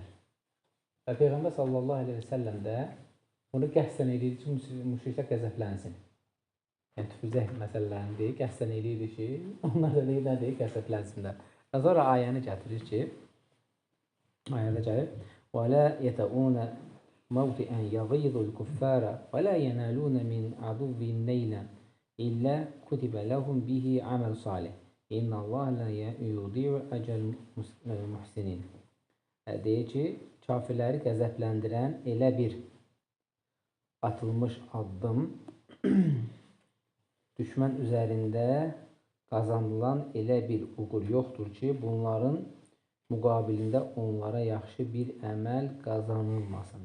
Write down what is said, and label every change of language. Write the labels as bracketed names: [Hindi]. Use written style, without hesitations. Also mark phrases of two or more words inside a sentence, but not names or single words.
[Azerbaijani] Və Peyğəmbər [Arabic] صلى الله عليه وسلم [Azerbaijani] də bunu qəhsən edirdi ki, müşriklər qəzəblənsin. Yəni, tüpürcək məsələlərini deyir, qəhsən edirdi ki, onlar da deyir, nə deyir, qəzəblənsinlər. Və sonra ayəni gətirir ki, ayədə gəlir, [Arabic] وَلَا يَتَعُونَ مَوْتِئًا يَغِيظُ الْكُفَّارَ وَلَا يَنَالُونَ مِنْ عَدُوٍّ نَيْلًا إِلَّا كُتِبَ لَهُمْ بِهِ عَمَلٌ صَالِحٌ إِنَّ اللَّهَ لَا يُضِيعُ أَجْرَ الْمُحْسِنِينَ. [Azerbaijani] Deyir ki, kafirləri qəzəbləndirən elə bir atılmış addım düşmən üzərində qazanılan elə bir uğur yoxdur ki, bunların müqabilində onlara yaxşı bir əməl qazanılmasın.